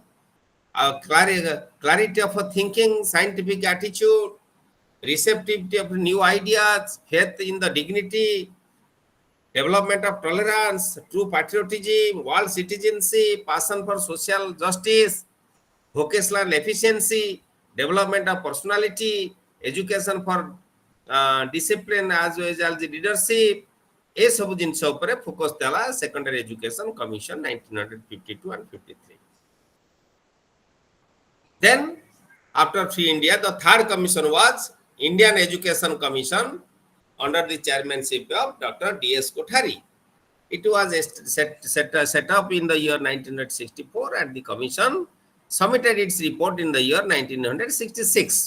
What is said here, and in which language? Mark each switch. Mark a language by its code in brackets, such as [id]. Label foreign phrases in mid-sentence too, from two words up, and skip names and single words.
[en] Our clarity of thinking, scientific attitude, receptivity of new ideas, faith in the dignity, development of tolerance, true patriotism, world citizenship, passion for social justice, vocational efficiency, development of personality, education for discipline as well as the leadership. [or] ଏ ସବ ଜିନସ ଉପରେ ଫୋକସ ଦେଲା [en] Secondary Education Commission [or] 1952 and 53. [en] Then after free India, the third commission was Indian Education Commission under the chairmanship of Dr. D.S. Kothari. It was set up in the year 1964 and the commission submitted its report in the year 1966.